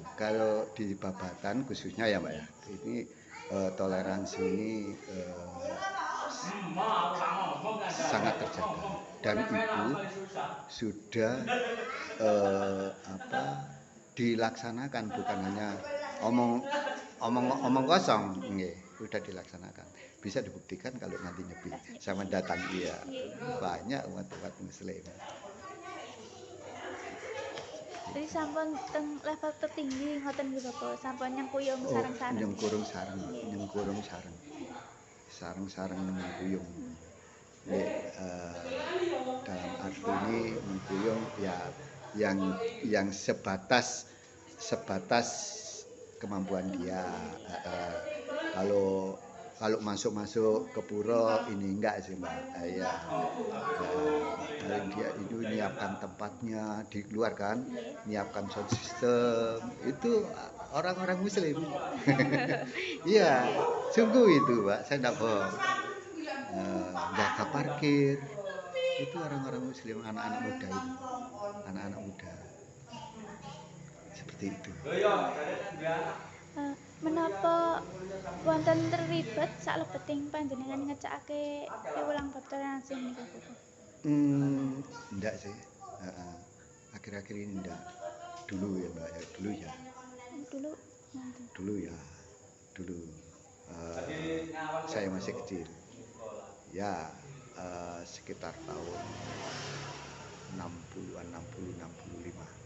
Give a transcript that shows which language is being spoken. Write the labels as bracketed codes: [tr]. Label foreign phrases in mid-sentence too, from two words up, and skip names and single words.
[id] Kalau di Babatan khususnya ya Mbak ya, ini toleransi ini sangat terjaga dan itu sudah dilaksanakan, bukan hanya omong kosong, sudah dilaksanakan. Bisa dibuktikan kalau nanti nyepi sama datang dia, banyak umat Muslim. [jv] Jadi sampun teng level tertinggi ngoten nggih Bapak, sampun nyengkuyung sareng-sareng. Nyengkurung sareng-sareng nyengkuyung. [id] Dalam arti ini nyengkuyung ya yang sebatas kemampuan dia. Kalau masuk ke pura ini enggak sih Mbak. Ya. Dia itu menyiapkan tempatnya di luar kan, menyiapkan sound system itu orang-orang Muslim. Iya, sungguh itu Pak, saya enggak bohong. Jaga parkir itu orang-orang Muslim, anak-anak muda itu, anak-anak muda seperti itu. [jv] Menapa wonten terlibat saklebeting panjenengan ngecakake piwulang bab toleransi menika Bapak? [id] Enggak sih. Akhir-akhir ini enggak. Dulu ya Mbak, dulu ya. Dulu. Saya masih kecil. Ya, sekitar tahun 60-an, 65.